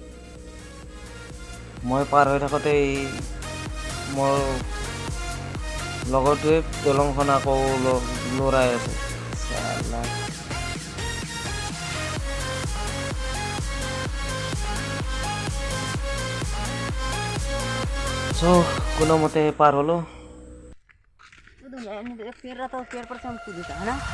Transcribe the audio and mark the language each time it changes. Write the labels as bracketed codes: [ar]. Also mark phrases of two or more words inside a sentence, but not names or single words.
[as] মই পাৰ হৈ থাকোঁতেই মোৰ লগৰটোৱে দলংখন আকৌ লৰাই আছে চালা। চ' কোনোমতে পাৰ হ'লো। [hi] पेड़ रहता है, पेड़ पर से हम कूद देता है ना।